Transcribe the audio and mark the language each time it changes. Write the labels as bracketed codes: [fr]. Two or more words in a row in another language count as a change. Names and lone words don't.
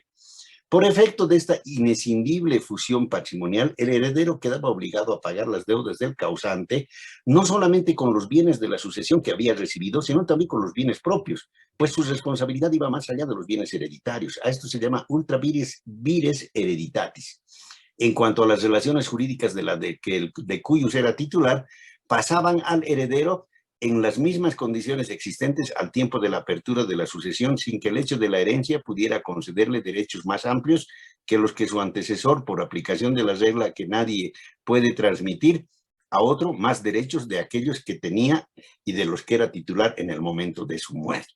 [es] Por efecto de esta inescindible fusión patrimonial, el heredero quedaba obligado a pagar las deudas del causante, no solamente con los bienes de la sucesión que había recibido, sino también con los bienes propios, pues su responsabilidad iba más allá de los bienes hereditarios. A esto se llama [la] ultra vires hereditatis. [es] En cuanto a las relaciones jurídicas [la] de cuyus [es] era titular, pasaban al heredero en las mismas condiciones existentes al tiempo de la apertura de la sucesión, sin que el hecho de la herencia pudiera concederle derechos más amplios que los que su antecesor, por aplicación de la regla que nadie puede transmitir a otro, más derechos de aquellos que tenía y de los que era titular en el momento de su muerte.